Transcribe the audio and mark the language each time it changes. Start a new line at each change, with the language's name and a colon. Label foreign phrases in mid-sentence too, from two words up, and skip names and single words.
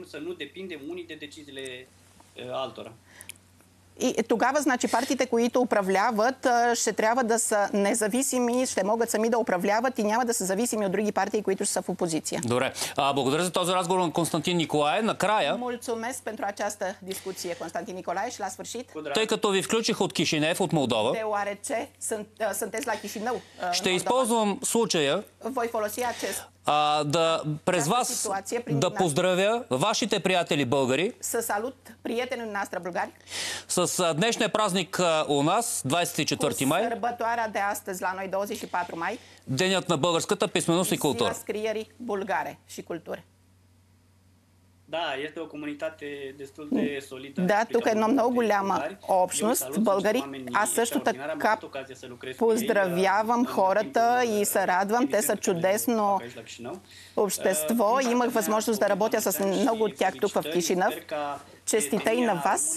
Bulgarian: И тогава, значи, партиите, които управляват, ще трябва да са независими, ще могат сами да управляват и няма да са зависими от други партии, които са в опозиция. Добре. Благодаря за този разговор на Константин Николае. Накрая...
Romanian: Mulțumesc pentru această discuție, Constantin Nicolae, și la sfârșit.
Bulgarian: Тъй като ви включих от Кишинев, от Молдова,
Romanian: deoarece sunteți la Chișinău,
Bulgarian: ще използвам случая
Romanian: voi folosi acest
Bulgarian: През вас да поздравя вашите приятели българи.
Romanian: Să salut prietenii noastre bulgari.
Bulgarian: С днешния празник у нас, 24 май.
Romanian: Sărbătoarea de astăzi la noi, 24 mai.
Bulgarian: Денят на българската писменост и култура.
Romanian: Ziua scrierii bulgare și cultură. Da, este o comunitate destul de solidă.
Bulgarian: Да, тук е една много голяма общност българи. Аз също така поздравявам хората и се радвам. Те са чудесно общество. Имах възможност да работя с много от тях тук в Кишинев. Честита и на вас.